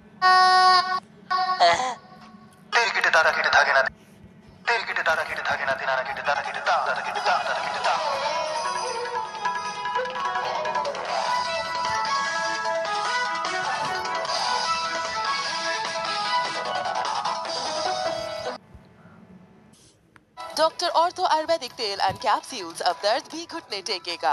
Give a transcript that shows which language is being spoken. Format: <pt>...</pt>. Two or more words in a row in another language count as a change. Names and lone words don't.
<hi>तेरी किटे तारा किटे धागे ना तेरी किटे तारा किटे धागे ना दिनाना किटे तारा किटे ता तारा किटे ता तारा किटे ता डॉक्टर ऑर्थो आयुर्वेदिक तेल</hi> <en>and capsules</en> <hi>अब दर्द भी घुटने टेकेगा।</hi>